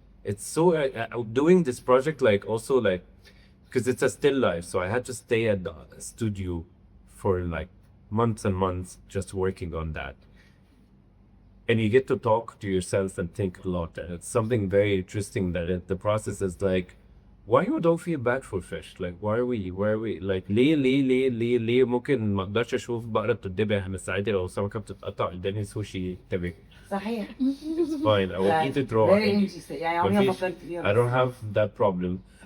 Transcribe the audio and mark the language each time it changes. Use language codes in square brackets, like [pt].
[en] It's so doing this project, like, also like, because it's a still life, so I had to stay at the studio for like months and months just working on that. And you get to talk to yourself and think a lot, and it's something very interesting that the process is like, why you don't feel bad for fish? Like, why are we like, [ar] ليه ممكن ما اقدرش اشوف بقرة بتتذبح من ساعتها لو سمكة بتتقطع قدامي سوشي تبك. صحيح. [en] It's fine. I will eat it raw. Very interesting. [ar] يعني عمري ما مفيش- فكرت فيها. [en] I don't have that problem.